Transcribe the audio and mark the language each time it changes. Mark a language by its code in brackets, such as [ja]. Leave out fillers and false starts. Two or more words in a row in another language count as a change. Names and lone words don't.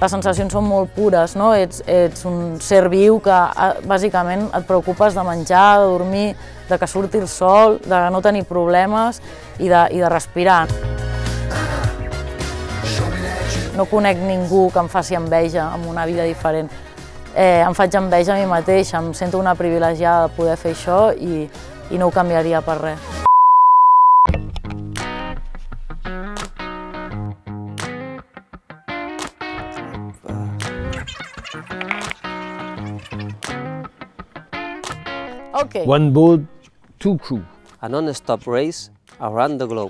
[ca] Les sensacions són molt pures, no? Ets un ser viu que bàsicament et preocupes de menjar, de dormir, de que surti el sol, de no tenir problemes i de respirar. No conec ningú que em faci enveja amb una vida diferent. Em faig enveja a mi mateix, em sento una privilegiada de poder fer això i no ho canviaria per res. [en] Okay. One boat, two crew. A non-stop race around the globe.